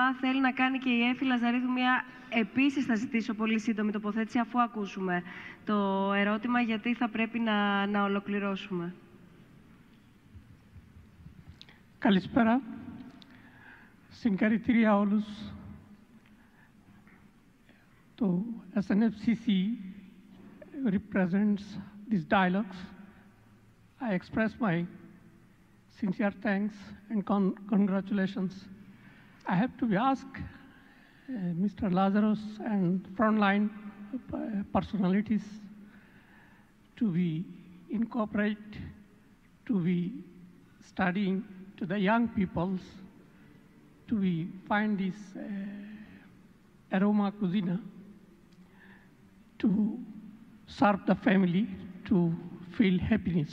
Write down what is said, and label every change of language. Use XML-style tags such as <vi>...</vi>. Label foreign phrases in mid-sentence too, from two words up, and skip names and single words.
<el>Θέλει να κάνει και η Έφη Λαζαρίδου μια, επίσης θα ζητήσω πολύ σύντομη τοποθέτηση αφού ακούσουμε το ερώτημα, γιατί θα πρέπει να ολοκληρώσουμε. Καλησπέρα. Συγχαρητήρια όλους.</el> <en>Το SNFCC represents these dialogues. I express my sincere thanks and congratulations. I have to ask Mr. Lazarus and frontline personalities to be incorporate, to be studying to the young peoples, to be find this aroma cuisine, to serve the family, to feel happiness.</en>